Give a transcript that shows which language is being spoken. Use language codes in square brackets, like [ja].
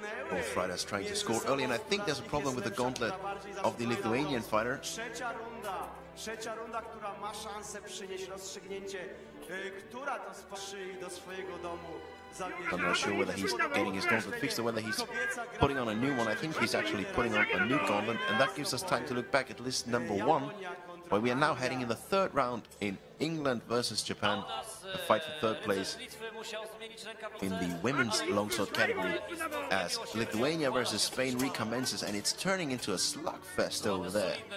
[en] Both fighters trying to score early, and I think there's a problem with the gauntlet of the Lithuanian fighter. [pl] Trzecia runda, która ma szansę przynieść rozstrzygnięcie, która to spatrzy do swojego domu. [en] I'm not sure whether he's getting his gauntlet fixed or whether he's putting on a new one. I think he's actually putting on a new gauntlet, and that gives us time to look back at list number 1, where we are now heading in the third round in England versus Japan, a fight for third place in the women's longsword category, as Lithuania versus Spain recommences, and it's turning into a slugfest over there.